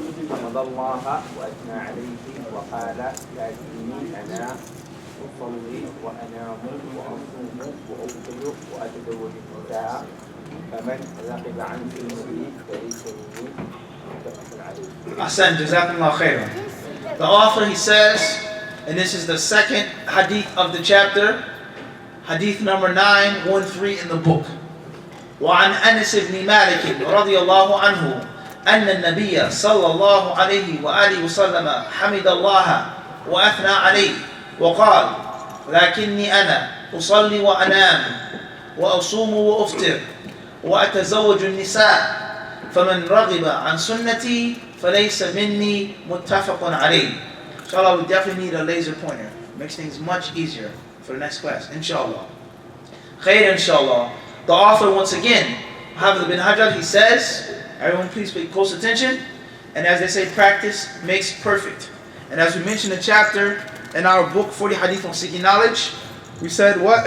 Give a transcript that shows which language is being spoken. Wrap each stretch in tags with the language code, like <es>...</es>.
<ar>حمد الله وأثنى عليه وقال لكني أنا أصلي وأنام وأصوم وأفطر وأتزوج النساء فمن رغب عن سنتي فليس مني. متفق عليه. Ahsan, jazakumullah khairan.</ar> <en>The author, he says, and this is the second hadith of the chapter, hadith number 913 in the book.</en> <ar>وعن أنس بن مالك رضي الله عنه أن النبي صلى الله عليه وآله وسلم حمد الله وأثنى عليه وقال لكني أنا أصلي وأنام وأصوم وأفطر وأتزوج النساء فمن رغب عن سنتي فليس مني. متفق عليه.</ar> <en>Inshallah, we definitely need a laser pointer. Makes things much easier for the next class. Inshallah. Khair, inshallah. The author, once again, Hafiz bin Hajar, he says, everyone please pay close attention. And as they say, practice makes perfect. And as we mentioned the chapter in our book, 40 Hadith on Seeking Knowledge, we said what?</en>